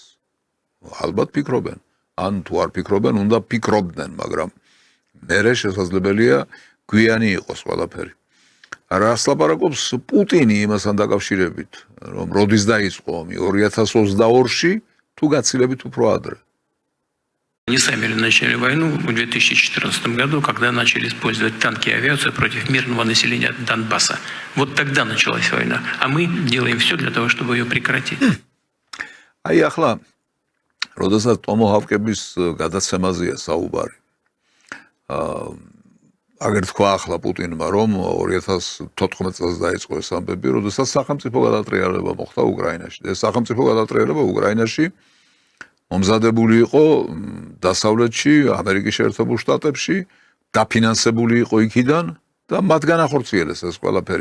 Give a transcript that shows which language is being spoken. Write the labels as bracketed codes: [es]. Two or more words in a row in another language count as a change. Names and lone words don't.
[ka] ალბათ ფიქრობენ, ან თუ არ ფიქრობენ, უნდა ფიქრობდნენ, მაგრამ მერე შესაძლებელია გვიანი იყოს ყველაფერი. რას ლაპარაკობს პუტინი იმასთან дакავშირებით, რომ როდის დაიწყო ომი 2022-ში, თუ გაცილებით უფრო ადრე. [ru] Они сами начали войну в 2014 году, когда начали использовать танки и авиацию против мирного населения Донбасса. Вот тогда началась война, а мы делаем все для того, чтобы ее прекратить. [ka] აი ახლა, როდესაც ტომოჰავკების გადაცემაზეა საუბარი. აგერ თქვა ახლა პუტინმა, რომ 2014 წელს დაიწყო ეს ამბები, როდესაც სახელმწიფო გადატრიალება მოხდა უკრაინაში. ეს სახელმწიფო გადატრიალება უკრაინაში მომზადებული იყო დასავლეთში, ამერიკის შეერთებულ შტატებში, დაფინანსებული იყო იქიდან და მათ განახორციელეს ეს ყველაფერი.